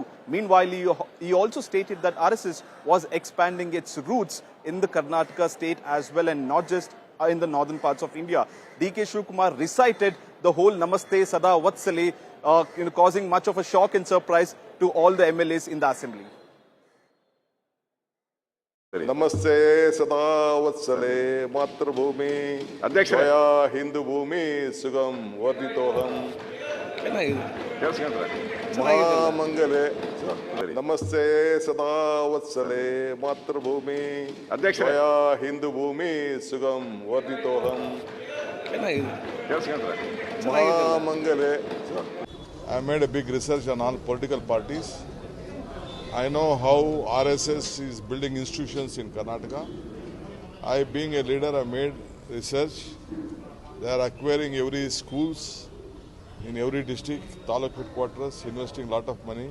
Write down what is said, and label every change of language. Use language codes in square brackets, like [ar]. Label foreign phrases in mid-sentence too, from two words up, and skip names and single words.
[en] Meanwhile, he also stated that RSS was expanding its roots in the Karnataka state as well, and not just in the northern parts of India. D.K. Shivakumar recited the whole Namaste Sada Vatsale, causing much of a shock and surprise to all the MLAs in the assembly. [sa] ನಮಸ್ತೆ ಸದಾ ವತ್ಸಲೆ ಮಾತೃಭೂಮಿ ಅಧ್ಯಕ್ಷಯ ಹಿಂದೂ ಭೂಮಿ ಸುಗಂ ವರ್ಧಿತೋಹಂ ಮಹಾಮಂಗಲೆ ನಮಸ್ತೆ ಸದಾ ವತ್ಸಲೆ ಮಾತೃಭೂಮಿ ಅಧ್ಯಕ್ಷಯ ಹಿಂದೂ ಭೂಮಿ ಸುಗಂ ವರ್ಧಿತೋಹಂ ಮಹಾಮಂಗಲೆ. [en] I made a big research on all political parties. I know how RSS is building institutions in Karnataka. I, being a leader, I made research. They are acquiring every schools in every district, taluk headquarters, investing a lot of money.